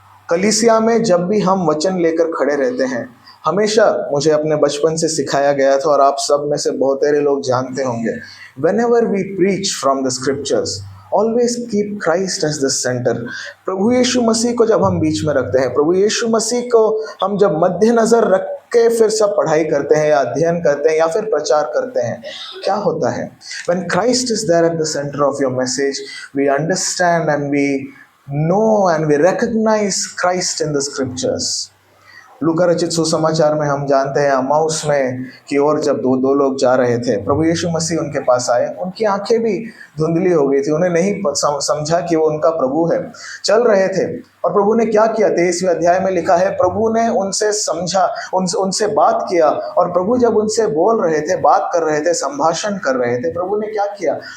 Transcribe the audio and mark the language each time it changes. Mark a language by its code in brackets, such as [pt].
[hi] कलीसिया में जब भी हम वचन लेकर खड़े रहते हैं, हमेशा मुझे अपने बचपन से सिखाया गया था, और आप सब में से बहुत सारे लोग जानते होंगे, [en] whenever we preach from the scriptures, always keep Christ as the center। [hi] प्रभु यीशु मसीह को जब हम बीच में रखते हैं, प्रभु यीशु मसीह को हम जब मध्य नज़र रख के फिर सब पढ़ाई करते हैं या अध्ययन करते हैं या फिर प्रचार करते हैं, क्या होता है? [en] When Christ is there at the center of your message, we understand and we know and we recognize Christ in the scriptures। [hi] लूका रचित सुसमाचार में हम जानते हैं, अम्माउस में की ओर जब दो लोग जा रहे थे, प्रभु यीशु मसीह उनके पास आए, उनकी आंखें भी धुंधली हो गई थी, उन्हें नहीं समझा कि वो उनका प्रभु है। चल रहे थे और प्रभु ने क्या किया? 23वें अध्याय में लिखा है, प्रभु ने उनसे समझा, उनसे बात किया, और प्रभु जब उनसे बोल रहे थे, बात कर रहे थे, संभाषण कर रहे थे, प्रभु ने क्या किया?